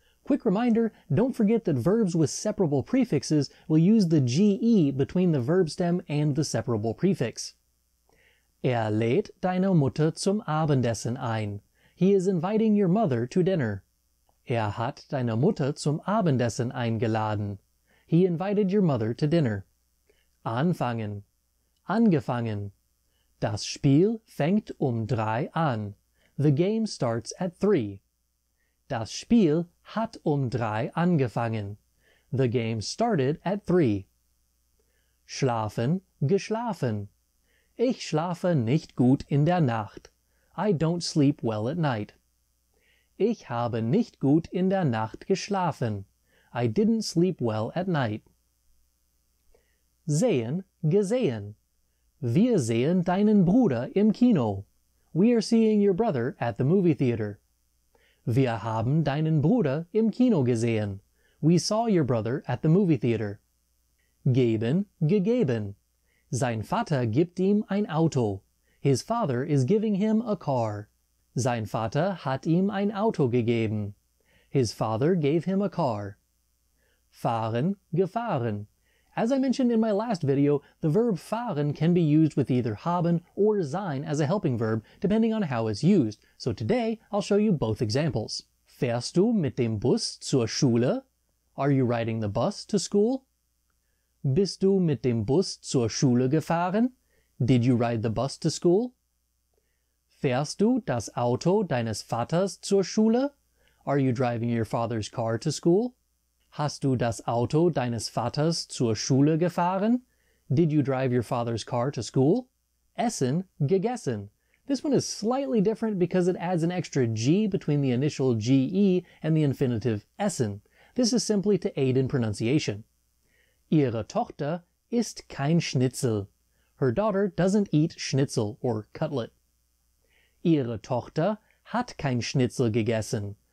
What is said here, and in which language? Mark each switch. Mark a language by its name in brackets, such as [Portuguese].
[English] Quick reminder, don't forget that verbs with separable prefixes will use the ge between the verb stem and the separable prefix. [German] Lädt deine Mutter zum Abendessen ein. [English] He is inviting your mother to dinner. [German] Hat deine Mutter zum Abendessen eingeladen. [English] He invited your mother to dinner. [German] Anfangen, angefangen. Das Spiel fängt 3 an. [English] The game starts at 3. [German] Das Spiel hat 3 angefangen. [English] The game started at 3. [German] Schlafen, geschlafen. Ich schlafe nicht gut in der Nacht. [English] I don't sleep well at night. [German] Ich habe nicht gut in der Nacht geschlafen. [English] I didn't sleep well at night. [German] Sehen, gesehen. Wir sehen deinen Bruder im Kino. [English] We are seeing your brother at the movie theater. [German] Wir haben deinen Bruder im Kino gesehen. [English] We saw your brother at the movie theater. [German] Geben, gegeben. Sein Vater gibt ihm ein Auto. [English] His father is giving him a car. [German] Sein Vater hat ihm ein Auto gegeben. [English] His father gave him a car. [German] Fahren, gefahren. [English] As I mentioned in my last video, the verb fahren can be used with either haben or sein as a helping verb, depending on how it's used. So today, I'll show you both examples. [German] Fährst du mit dem Bus zur Schule? [English] Are you riding the bus to school? [German] Bist du mit dem Bus zur Schule gefahren? [English] Did you ride the bus to school? [German] Fährst du das Auto deines Vaters zur Schule? [English] Are you driving your father's car to school? [German] Hast du das Auto deines Vaters zur Schule gefahren? [English] Did you drive your father's car to school? [German] Essen, gegessen. [English] This one is slightly different because it adds an extra g between the initial ge and the infinitive essen. This is simply to aid in pronunciation. [German] Ihre Tochter isst kein Schnitzel. [English] Her daughter doesn't eat Schnitzel or cutlet. [German] Ihre Tochter hat kein Schnitzel gegessen.